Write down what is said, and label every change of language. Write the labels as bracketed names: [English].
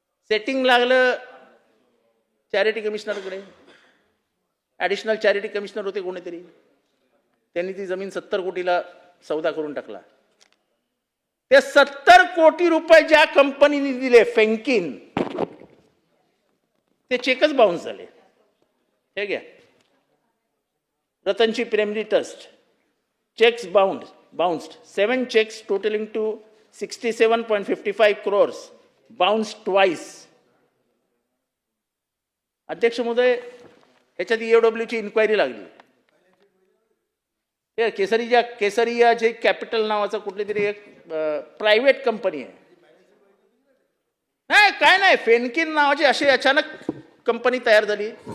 [Marathi] Setting लागलं charity कमिशनरकडे, additional charity commissioner होते कोणीतरी, त्यांनी ती जमीन 70 कोटीला सौदा करून टाकला. ते 70 कोटी रुपये ज्या कंपनीने दिले फेंकिन, ते चेकच बाउन्स झाले. हे घ्या, रतनची Premji trust, [English] checks bounced 7 checks totaling to 67.55 crores bounced twice. [Marathi] अध्यक्ष महोदय, ह्याच्यात EOW ची इन्क्वायरी लागली. हे केसरिया जे कॅपिटल नावाचं कुठली तरी एक प्रायव्हेट कंपनी आहे. नाही काय नाही, फेनकिन नावाची अशी अचानक कंपनी तयार झाली.